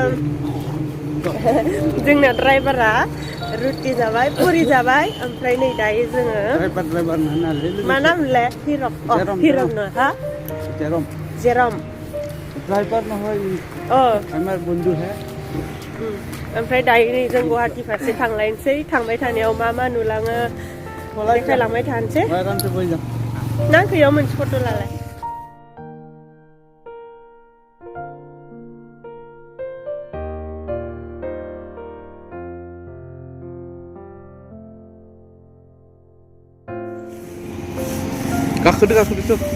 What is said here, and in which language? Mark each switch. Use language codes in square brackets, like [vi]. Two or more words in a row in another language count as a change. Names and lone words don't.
[brx] जोंना ड्राइभारा रुटि जाबाय पुरि जाबाय ओमफ्राय नै दायो जोङो ड्राइभार मा नाम मोनलाय हिरम न हा जेरम [as] ड्राइवर নহয় আমার বন্ধু है [brx] ओमफ्राय दायो नै जों गुवाहाटि फारसे थांलायनोसै थांबाय थानायाव मा नुलाङो देखायलांबाय थानोसै नांखैयाव मोनसे फट' लालाय गाखोदो गाखोदो